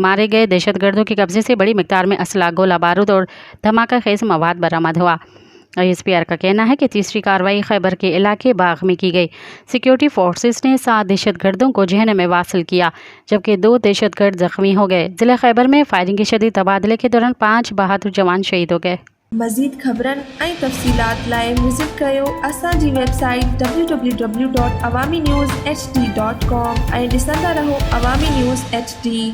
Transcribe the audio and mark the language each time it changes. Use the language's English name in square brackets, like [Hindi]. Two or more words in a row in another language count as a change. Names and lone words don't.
[Urdu] مارے گئے دہشت گردوں کے قبضے سے بڑی مقدار میں اسلحہ، گولہ بارود اور دھماکہ خیز مواد برآمد ہوا۔ ISPR کا کہنا ہے کہ تیسری کارروائی خیبر کے علاقے باغ میں کی گئی۔ سیکیورٹی فورسز نے 7 دہشت گردوں کو جہنم میں واصل کیا، جبکہ 2 دہشت گرد زخمی ہو گئے۔ ضلع خیبر میں فائرنگ کے شدید تبادلے کے دوران 5 بہادر جوان شہید ہو گئے۔ [Sindhi] مزید خبرن ऐं तफ़सीलात लाइ विज़िट कयो असांजी वेबसाइट www.awamiNewsHD.com ऐं ॾिसंदा रहो अवामी न्यूज़ HD।